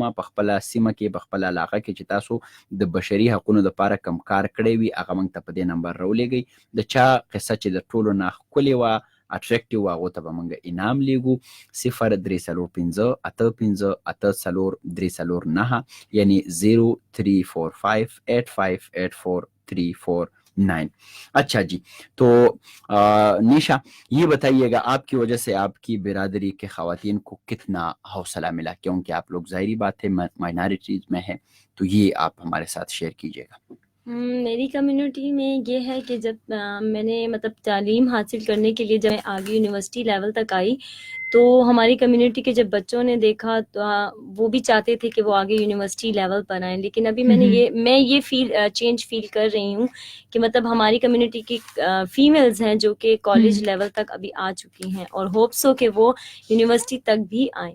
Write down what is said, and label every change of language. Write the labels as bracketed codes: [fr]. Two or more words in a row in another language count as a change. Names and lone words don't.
[ps] په خپله سیمه کې، په خپله علاقه کې چې تاسو د بشري حقونو دپاره کم کار کړی وي هغه موږ ته په دې نمبر راولېږئ. د چا قصه چې د ټولو نه ښکلې وه، اټریکټیو وه، هغو ته به موږ انعام لیږو. [ur] 0345 8584 یعنی 0345 8584 اچھا جی، تو نشا یہ بتائیے گا آپ کی وجہ سے آپ کی برادری کے خواتین کو کتنا حوصلہ ملا، کیونکہ آپ لوگ ظاہری بات ہے مائنارٹیز میں ہے، تو یہ آپ ہمارے ساتھ شیئر کیجیے گا. میری کمیونٹی میں یہ ہے کہ جب میں نے مطلب تعلیم حاصل کرنے کے لیے جب میں آگے [en] university level [ur] تک آئی تو ہماری کمیونٹی کے جب بچوں نے دیکھا تو وہ بھی چاہتے تھے کہ وہ آگے [en] university level [ur] پر آئے، لیکن ابھی میں یہ [en] change feel [ur] کر رہی ہوں کہ مطلب ہماری کمیونٹی کی فیمیلز ہیں جو کہ [en] college level [ur] تک ابھی آ چکی ہیں اور ہوپس ہو کہ وہ یونیورسٹی تک بھی آئے,